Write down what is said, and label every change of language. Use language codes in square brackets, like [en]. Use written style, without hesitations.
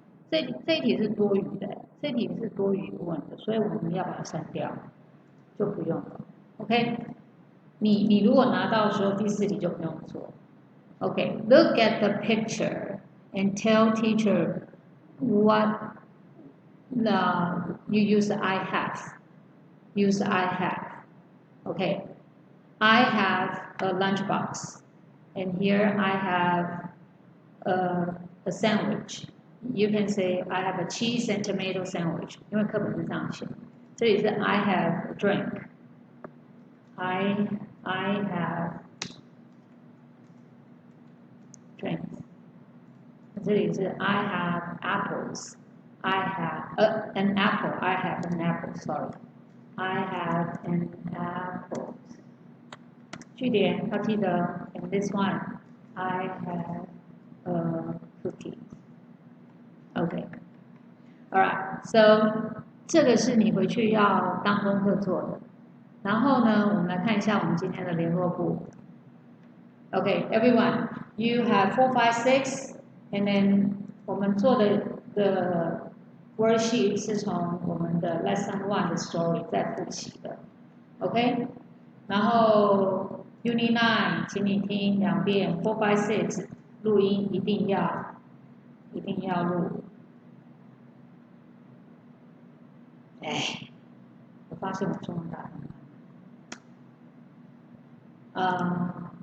[zh] 这一题是多余的，这一题是多余问的，所以我们要把它删掉，就不用了。 OK， 你如果拿到的时候，第4题就不用做。 [en] OK， look at the picture and tell teacher what you use I have. Use I have. Okay, I have a lunchbox, and here I have a sandwich. You can say I have a cheese and tomato sandwich. [zh] 因为课本是这样写。这里是 [en] I have a drink. I have drinks. [zh] 这里是 [en] I have apples. I have an apple. I have an apple. Sorry. I have an apple. [zh] 句点要记得 [en] in this one, I have a cookie. Okay. Alright. [zh] So 这个是你回去要当功课做的。然后呢，我们来看一下我们今天的联络簿。 [en] Okay, everyone, you have 4, 5, 6, and then [zh] 我们做的 [en] worksheet [zh] 是从我们的 [en] lesson 1的 story [zh] 再复习的 [en] ，OK？ [zh] 然后 Unit 9， 请你听2遍 ，4, 5, 6录音一定要录。哎，我发现我中文打得很好。